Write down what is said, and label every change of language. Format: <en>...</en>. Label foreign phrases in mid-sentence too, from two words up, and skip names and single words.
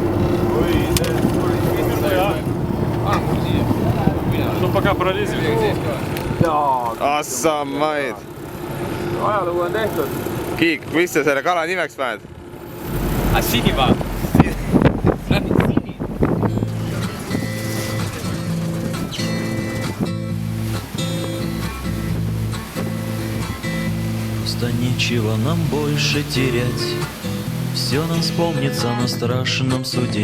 <ru>Ну пока пролезем.</ru> <et>Assamaid. Ajalugu on tehtud. Kiik, mis sa selle kala nimeks paned? Sinipaat.</et> <ru>Просто нечего нам больше терять. Все нам вспомнится на страшном суде.</ru>